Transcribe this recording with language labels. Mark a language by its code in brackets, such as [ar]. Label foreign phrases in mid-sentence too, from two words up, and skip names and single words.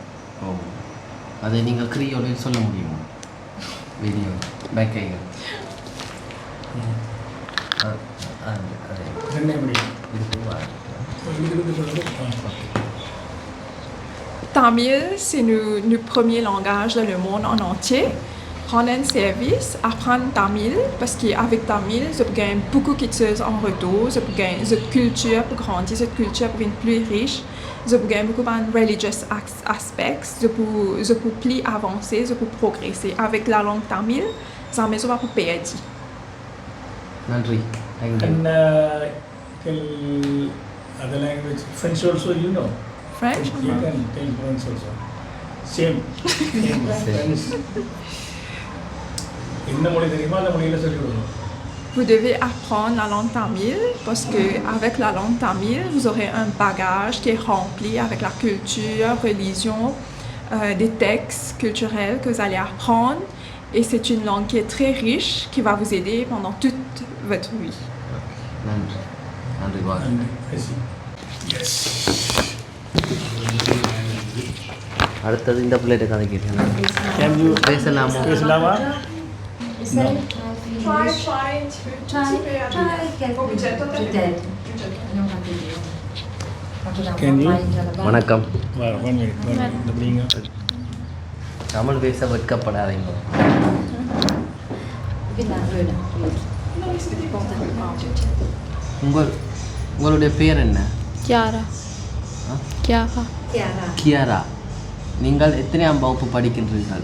[ta] ஓ, அதை நீங்கள் கிரியோலில் சொல்ல முடியுமா? வீடியோ பேக் கைகள் [fr] Tamil, c'est le premier langage dans le monde en entier. Rendre un service, apprendre Tamil, parce qu'avec Tamil, je gagne beaucoup de choses en retour, je gagne cette culture pour grandir, cette culture pour être plus riche, je gagne beaucoup de [en] religious aspects, [fr] je peux plus avancer, je peux progresser. Avec la langue Tamil, ça me va pour perdre. [ta] நன்றி. [en] And tell other language, French also you know. French? You can tell French also. Same. French. [ta] என்ன மொழி தெரியுமா அந்த மொழியில் சொல்லி கொடுக்கணும். [fr] Vous devez apprendre la langue tamil parce qu'avec la langue tamil, vous aurez un bagage qui est rempli avec la culture, religion, des textes culturels que vous allez apprendre. Et c'est une langue qui est très riche, qui va vous aider pendant toute votre vie. [ta] நன்றி. நன்றி பாரு. [en] Yes. [ta] அடுத்தது இந்த பிள்ளைகிட்ட கதை கேட்டேன். [en] Can you [ta] பேசலாமா? பேசலாமா? [en] Can you? [ta] வணக்கம். [en] One minute. [ta] தமிழ் பேச வெட்கப்படாதீங்க. உங்களுடைய பேர் என்ன? Chiara. Chiara. கியாரா. நீங்கள் எத்தனையாம் வகுப்பு படிக்கின்றீர்கள்?